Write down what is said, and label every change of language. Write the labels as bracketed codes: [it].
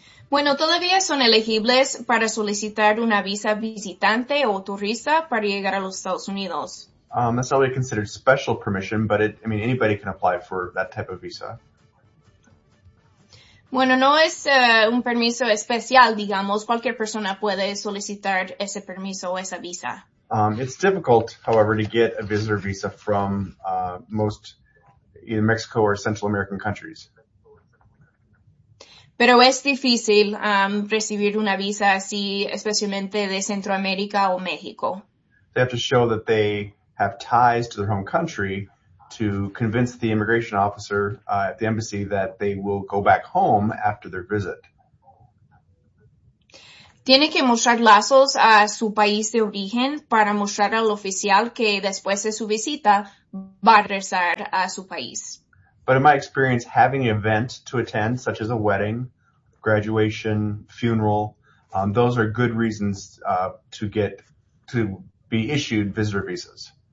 [es] Bueno, todavía son elegibles para solicitar una visa visitante o turista para llegar a los Estados Unidos. [en] That's already considered special permission, but anybody can apply for that type of visa. [es] Bueno, no es un permiso especial, digamos. Cualquier persona puede solicitar ese permiso o esa visa. [en] It's difficult, however, to get a visitor visa from most either Mexico or Central American countries. [es] Pero es difícil recibir una visa así, especialmente de Centroamérica o México. [en] They have to show that they have ties to their home country to convince the immigration officer at the embassy that they will go back home after their visit. [es] Tiene que mostrar lazos a su país de origen para mostrar al oficial que después de su visita va a regresar a su país. [en] But in my experience, having an event to attend, such as a wedding, graduation, funeral, those are good reasons to be issued visitor visas.